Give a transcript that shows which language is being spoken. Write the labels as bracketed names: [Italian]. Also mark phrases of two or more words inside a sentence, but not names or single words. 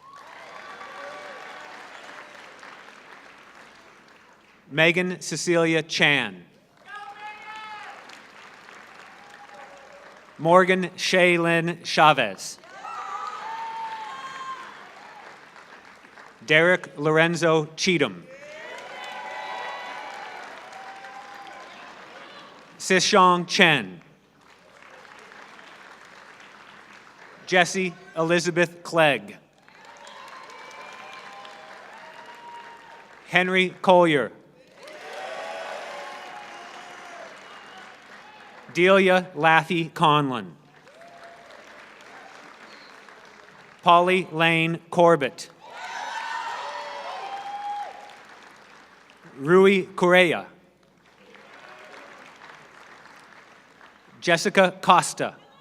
[English] Megan Cecilia Chan. Morgan Shaylin Chavez. Derek Lorenzo Cheatham. Sishong Chen. Jessie Elizabeth Clegg. Henry Collier. Delia Laffey Conlon. Polly Lane Corbett. Rui Correa. Jessica Costa.